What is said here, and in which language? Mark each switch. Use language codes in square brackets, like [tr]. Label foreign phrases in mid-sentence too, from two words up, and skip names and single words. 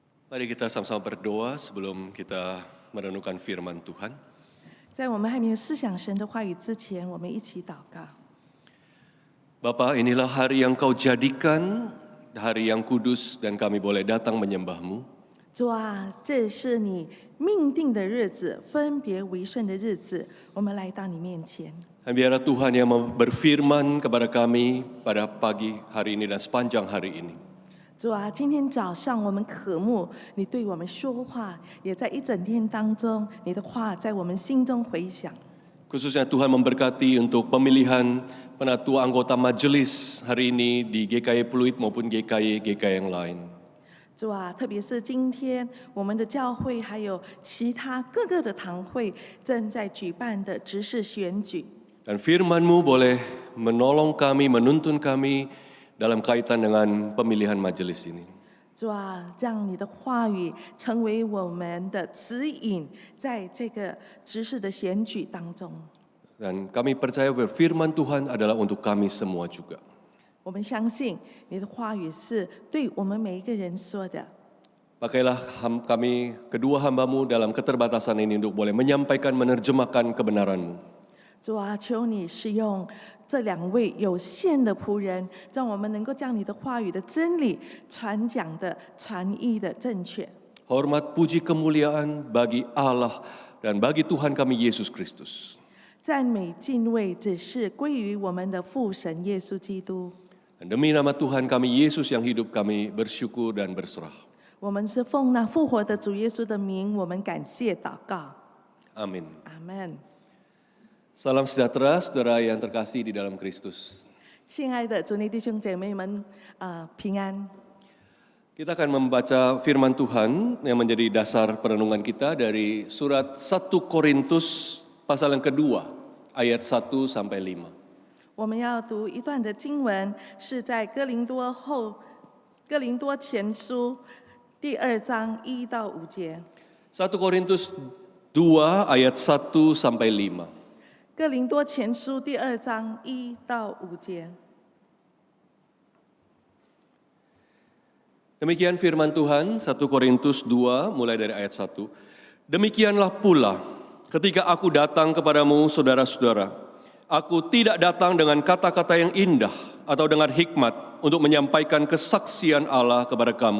[id] Mari kita sama-sama berdoa sebelum kita merenungkan firman Tuhan. [zh] 在我们还没有思想神的话语之前，我们一起祷告。 [id] Bapa, inilah hari yang Kau jadikan, hari yang kudus dan kami boleh datang menyembah-Mu. [zh] 主啊，这是你命定的日子，分别为圣的日子，我们来到你面前。 [id] Dan biarlah Tuhan yang berfirman kepada kami pada pagi hari ini dan sepanjang hari ini. [zh] 主啊，今天早上我们渴慕你对我们说话，也在一整天当中，你的话在我们心中回响。 [id] Khususnya Tuhan memberkati untuk pemilihan penatua anggota majelis hari ini di GKI Pluit maupun GKI yang lain. [zh] 主啊，特别是今天我们的教会还有其他各个的堂会正在举办的执事选举。 [id] Dan firman-Mu boleh menolong kami, menuntun kami dalam kaitan dengan pemilihan majelis ini. [zh] 主啊，让你的话语成为我们的指引，在这个执事的选举当中， [id] Dan kami percaya bahwa firman Tuhan adalah untuk kami semua juga. [zh] 我们相信你的话语是对我们每一个人说的。 [id] Pakailah kami kedua hamba-Mu dalam keterbatasan ini untuk boleh menyampaikan, menerjemahkan kebenaran-Mu. [zh] 主啊，求你使用这两位有限的仆人，让我们能够将你的话语的真理传讲的、传译的正确。 [id] Hormat, puji, kemuliaan bagi Allah dan bagi Tuhan kami Yesus Kristus. [zh] 赞美敬畏只是归于我们的父神耶稣基督。 [id] Dan demi nama Tuhan kami Yesus yang hidup kami bersyukur dan berserah. [zh] 我们是奉那复活的主耶稣的名，我们感谢祷告。 [id] Amin. [zh] 阿门。 [id] Salam sejahtera saudara yang terkasih di dalam Kristus. [zh] 亲爱的主内弟兄姐妹们，平安。 [id] Kita akan membaca firman Tuhan yang menjadi dasar perenungan kita dari surat 1 Korintus pasal yang kedua, ayat 1 sampai 5. [zh] 我们要读一段的经文，是在哥林多前书第2章1到5节。 [id] 1 Korintus 2 ayat 1 sampai 5. [zh] 哥林多前书第2章1到5节。 [id] Demikian firman Tuhan 1 Korintus 2 mulai dari ayat 1. Demikianlah pula ketika aku datang kepadamu saudara-saudara, aku tidak datang dengan kata-kata yang indah atau dengan hikmat untuk menyampaikan kesaksian Allah kepada kamu.